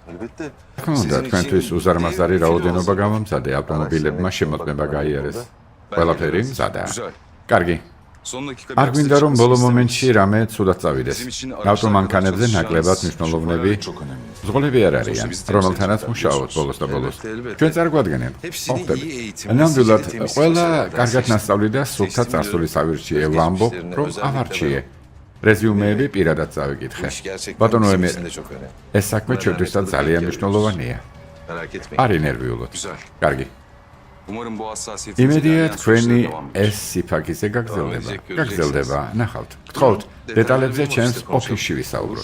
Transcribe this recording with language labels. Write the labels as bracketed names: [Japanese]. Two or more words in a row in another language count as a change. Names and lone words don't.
[Turkish] Elbette. [Georgian] თქმა უნდა, თქვენთვის უზარმაზარი რაოდენობა გამომცადე, ავტომობილებმა შემოწმება გაიარეს. ყველაფერი მზადაა. [Turkish] Güzel. [Georgian] კარგი. [Turkish] Son dakika [Georgian] არ გვინდა რომ ბოლო მომენტში რამე ცუდად წავიდეს. ავტომანქანებზე ნაკლებად მნიშვნელოვნები [Turkish] çok önemli. [Georgian] ზღოლები არ არიან, რომელთანაც მუშაობთ ბოლოს და ბოლოს. ჩვენ წარგვადგენთ. ნამდვილად, ყველა კარგად ნასწავლი და სულთა წარსული სავირჩიე ვამბობ, რომ ავარჩიე. რეზიუმეები პირადად წავიკითხე. ბატონო ემერ, [Turkish] çok önemli. [Georgian] ეს საქმე ჩვენთვისაც ძალიან მნიშვნელოვანია. [Turkish] Merak etmeyin. [Georgian] არ ინერვიულოთ. [Turkish] Güzel. [Georgian] კარგი. [Turkish] Umarım bu hassasiyetiniz [Georgian] იმედია [Turkish] ilerleyen [Georgian] თქვენი [Turkish] süreçte devam eder. [Georgian] ეს სიფაქიზე გაგრძელდება. ნახავთ. გთხოვთ, დეტალებზე ჩემს ოფისში ვისაუბროთ.